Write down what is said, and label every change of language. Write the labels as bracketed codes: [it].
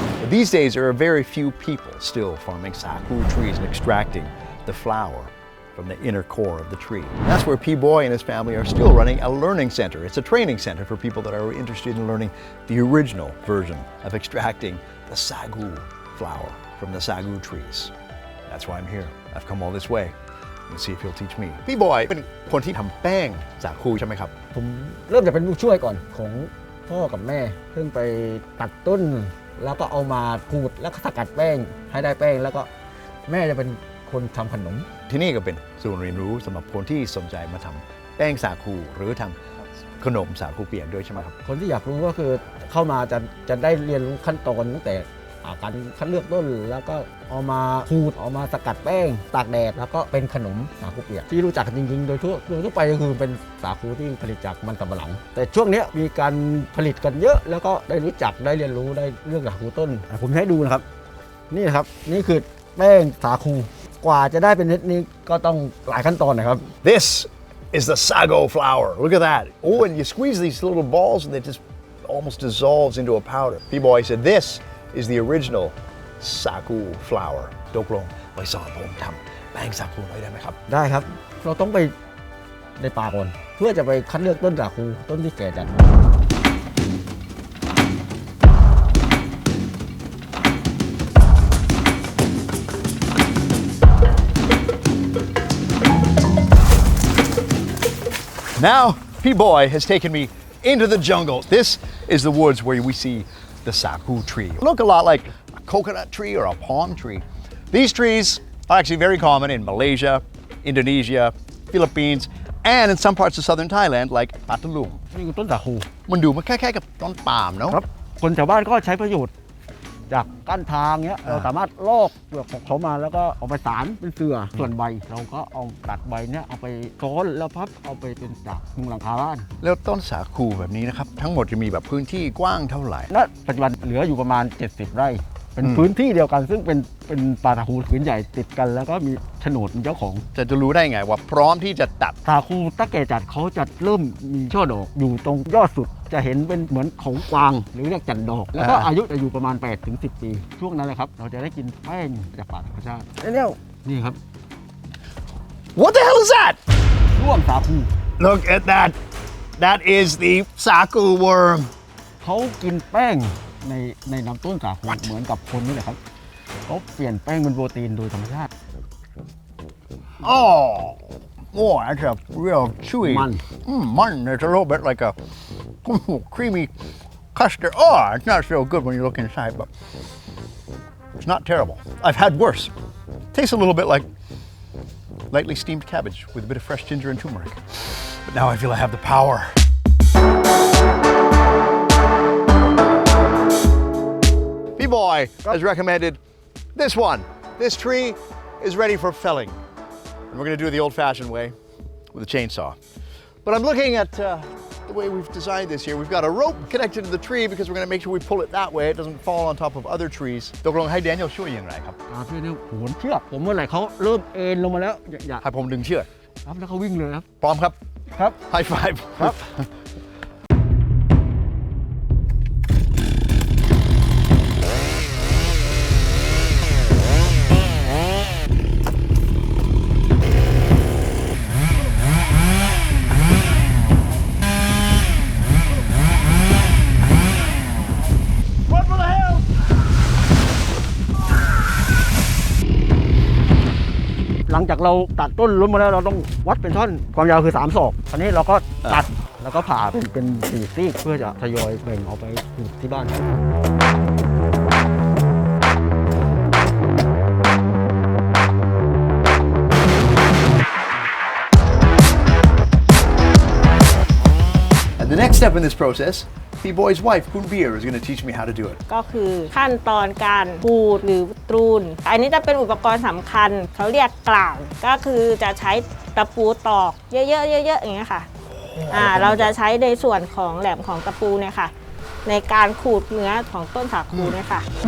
[en] But these days, there are very few people still farming sago trees and extracting the flour from the inner core of the tree. That's where P-Boy and his family are still running a learning center. It's a training center for people that are interested in learning the original version of extracting the sago flour from the sago trees. That's why I'm here. I've come all this way. Let's see if he'll teach me. [th] P-Boy เป็นคนที่ทำแป้งสาคูใช่ไหมครับ ผมเริ่มจากเป็นผู้ช่วยก่อนของพ่อกับแม่ซึ่งไปตัดต้นแล้วก็เอามาขูดแล้วก็สกัดแป้งให้ได้แป้งแล้วก็แม่จะเป็นคนทำขนม ที่นี่ก็เป็นศูนย์เรียนรู้สำหรับคนที่สนใจมาทำแป้งสาคูหรือทำขนมสาคูเปียกด้วยใช่ไหมครับ คนที่อยากรู้ก็คือเข้ามาจะได้เรียนรู้ขั้นตอนตั้งแต่การคัดเลือกต้นแล้วก็เอามาขูดเอามาสกัดแป้งตากแดดแล้วก็เป็นขนมสาคูเปียกที่รู้จักจริงๆโดยทั่วไปก็คือเป็นสาคูที่ผลิตจากมันสำปะหลังแต่ช่วงนี้มีการผลิตกันเยอะแล้วก็ได้รู้จักได้เรียนรู้ได้เรื่องสาคูต้นผมให้ดูนะครับนี่นะครับนี่คือแป้งสาคูกว่าจะได้เป็นเม็ดนี้ก็ต้องหลายขั้นตอนนะครับ [en] This is the sago flour. Look at that. Oh, and you squeeze these little balls and it just almost dissolves into a powder. P-Boy said this is the original sago flour. [th] ตกลงไปสอนผมทำแป้งสาคูหน่อยได้ไหมครับ ได้ครับเราต้องไปในป่าก่อนเพื่อจะไปคัดเลือกต้นสาคูต้นที่แก่จัด [en] Now, P-Boy has taken me into the jungle. This is the woods where we see the sago tree. Look a lot like a coconut tree or a palm tree. These trees are actually very common in Malaysia, Indonesia, Philippines, and in some parts of southern Thailand like Phatthalung. [th] นี่คือต้นสาคู มันดูมันคล้ายๆกับต้นปาล์มเนาะ ครับคนแถวบ้านก็ใช้ประโยชน์จากก้านทางเนี้ยเราสามารถลอกเปลือกของเขามาแล้วก็เอาไปสารเป็นเสื่อส่วนใบเราก็เอาตัดใบเนี้ยเอาไปซ้อนแล้วพับเอาไปเป็นจากมุงหลังคาบ้าน แล้วต้นสาคูแบบนี้นะครับทั้งหมดจะมีแบบพื้นที่กว้างเท่าไหร่ ณปัจจุบันเหลืออยู่ประมาณ70ไร่เป็นพื้นที่เดียวกันซึ่งเป็นป่าสาคูผืนใหญ่ติดกันแล้วก็มีโฉนดเป็นเจ้าของ จะรู้ได้ไงว่าพร้อมที่จะตัด สาคูตะแก่จัดเขาจะเริ่มมีช่อดอกอยู่ตรงยอดสุดจะเห็นเป็นเหมือนของกวางหรือเรียกจันดอกแล้วก็อายุจะอยู่ประมาณ8 ถึง 10 ปีช่วงนั้นแหละครับเราจะได้กินแป้งจากป่าธรรมชาตินี่ครับ [en] What the hell is that [th] ร่วงสาคู [en] Look at that That is the sago worm [th] เขากินแป้งในลำต้นสาคูเหมือนกับคนนี่แหละครับ เขาเปลี่ยนแป้งเป็นโปรตีนโดยธรรมชาติ [en] Oh, that's a real chewy. Man. Mutton. It's a little bit like a creamy custard. Oh, it's not so good when you look inside, but it's not terrible. I've had worse. Tastes a little bit like lightly steamed cabbage with a bit of fresh ginger and turmeric. But now I feel I have the power. B-Boy has recommended this one. This tree is ready for felling. And we're going to do it the old-fashioned way with a chainsaw. But I'm looking at the way we've designed this here. We've got a rope connected to the tree because we're going to make sure we pull it that way. It doesn't fall on top of other trees. [th] ตกลงให้ Daniel ช่วยอย่างไรครับ ช่วยเนี่ยโหนเชือกผมเมื่อไหร่เขาเริ่มเอ็นลงมาแล้วอย่า ให้ผมดึงเชือก ครับแล้วเขาวิ่งเลยครับ พร้อมครับ ครับ [en] High five [th] ครับ หลังจากเราตัดต้นล้มมาแล้วเราต้องวัดเป็นท่อนความยาวคือ3 ศอกอันนี้เราก็ ตัดแล้วก็ผ่าเป็น4 ซีกเพื่อจะทยอยแบ่งออกไปที่บ้าน [en] And the next step in this process, B-Boy's wife, Kunbir, is going to teach me how to do it. [th] ก็คือขั้นตอนการขูดหรือตรูนอันนี้จะเป็นอุปกรณ์สำคัญเขาเรียกกล่างก็คือจะใช้ตะปูตอกเยอะๆเยอะๆอย่างเงี้ยค่ะเราจะใช้ในส่วนของแหลมของตะปูเนี่ยค่ะในการขูดเนื้อของต้นสาคูเนี่ยค่ะ